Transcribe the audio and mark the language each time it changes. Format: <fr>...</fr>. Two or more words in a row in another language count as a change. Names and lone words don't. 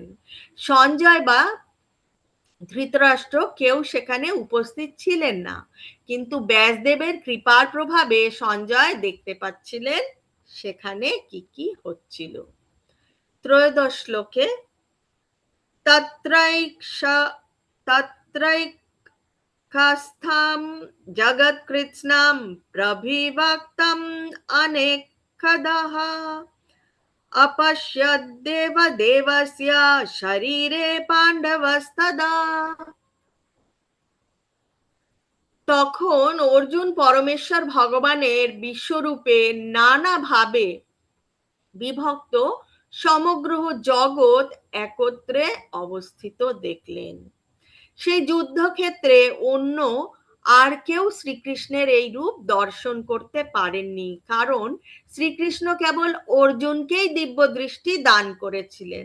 <bn>সঞ্জয় বা ধৃতরাষ্ট্র কেউ সেখানে উপস্থিত ছিলেন না, কিন্তু ব্যাসদেবের কৃপার প্রভাবে সঞ্জয় দেখতে পাচ্ছিলেন সেখানে কি কি হচ্ছিল। ত্রয়োদশ শ্লোকে,</bn> <sa>তত্রৈকাস্থম জগৎকৃৎস্নম প্রবিভক্তম অনেকধা अपश्यद्देव देवस्य शरीरे पाण्डवस्तदा।</sa> <bn>তখন অর্জুন পরমেশ্বর ভগবানের বিশ্বরূপে নানাভাবে বিভক্ত সমগ্র জগৎ একত্রে অবস্থিত দেখলেন। সেই যুদ্ধক্ষেত্রে অন্য আর কেউ শ্রীকৃষ্ণের এই রূপ দর্শন করতে পারেননি, কারণ শ্রীকৃষ্ণ কেবল অর্জুনকেই দিব্য দৃষ্টি দান করেছিলেন।</bn>